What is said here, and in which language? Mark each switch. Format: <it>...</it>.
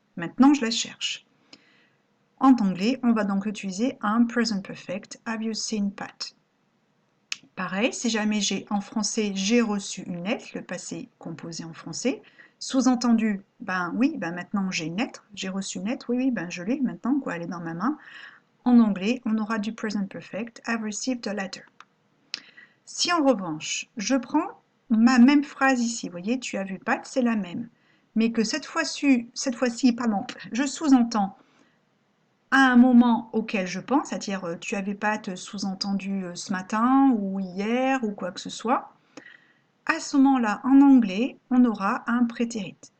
<fr>Maintenant, je la cherche. En anglais, on va donc utiliser un present perfect,</fr> <en>have you seen Pat?</en> <fr>Pareil, si jamais en français, j'ai reçu une lettre, le passé composé en français, sous-entendu, ben oui, ben maintenant j'ai une lettre, j'ai reçu une lettre, oui, ben je l'ai maintenant, quoi, elle est dans ma main. En anglais, on aura du present perfect,</fr> <en>I've received a letter.</en> <fr>Si en revanche, je prends ma même phrase ici, vous voyez, tu as vu Pat, c'est la même, mais que cette fois-ci, je sous-entends à un moment auquel je pense, c'est-à-dire tu avais Pat sous-entendu ce matin ou hier ou quoi que ce soit, à ce moment-là, en anglais, on aura un prétérit.</fr>